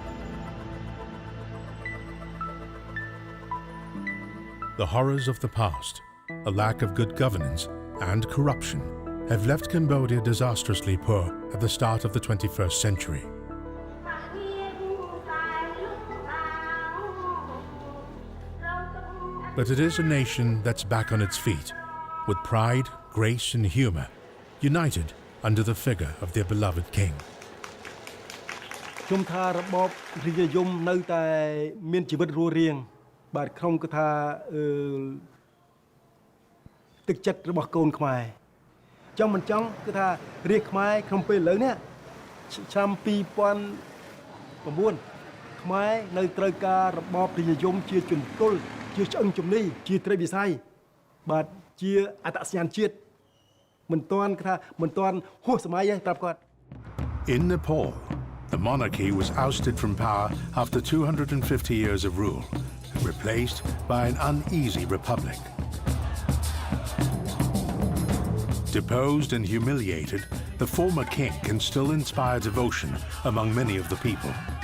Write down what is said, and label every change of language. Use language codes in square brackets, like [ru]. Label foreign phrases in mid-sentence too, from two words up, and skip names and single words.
[en] The horrors of the past, a lack of good governance and corruption, have left Cambodia disastrously poor at the start of the 21st century. But it is a nation that's back on its feet, with pride, grace and humor, united under the figure of their beloved king. [km] ខ្ញុំថារបបរាជនិយមនៅតែមានជីវិតរស់រានបាទខ្ញុំក៏ថាទឹកចិត្តរបស់កូនខ្មែរចង់មិនចង់គឺថារាជខ្មែរក្នុងពេលឥឡូវនេះឆ្នាំ2009ខ្មែរនៅត្រូវការរបបរាជនិយមជាជំទល់ជាឆ្អឹងជំនីជាត្រីវិស័យបាទជាអត្តសញ្ញាណជាតិមិនទាន់គឺថាមិនទាន់ហួសសម័យទេប្រាប់គាត់ [en] In Nepal, the monarchy was ousted from power after 250 years of rule and replaced by an uneasy republic. Deposed and humiliated, the former king can still inspire devotion among many of the people.